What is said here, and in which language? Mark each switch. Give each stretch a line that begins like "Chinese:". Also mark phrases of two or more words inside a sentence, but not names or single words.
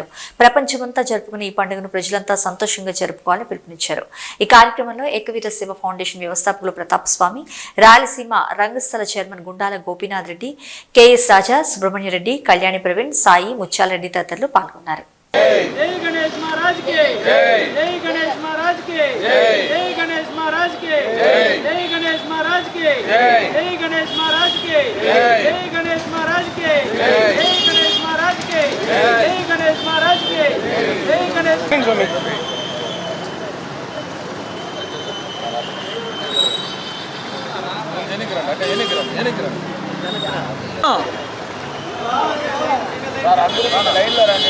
Telugu: ప్రపంచమంతా జరుపుకునే ఈ పండుగను ప్రజలంతా సంతోషంగా జరుపుకోవాలని పిలుపునిచ్చారు. ఈ కార్యక్రమంలో ఏకవీర సేవ ఫౌండేషన్ వ్యవస్థాపకులు ప్రతాప్ స్వామి, రాయలసీమ రంగస్థల చైర్మన్ గుండాల గోపీనాథ్ రెడ్డి, కెఎస్ రాజా, సుబ్రహ్మణ్య రెడ్డి, కళ్యాణి ప్రవీణ్, సాయి, ముత్యాలరెడ్డి తదితరులు పాల్గొన్నారు.
Hindi: जय गणेश महाराज के जय गणेश महाराज के जय गणेश महाराज के जय गणेश महाराज के जय गणेश महाराज के जय गणेश महाराज के जय गणेश महाराज के जय गणेश महाराज के जय गणेश
Telugu: సార్ అందరూ లైన్లో రండి.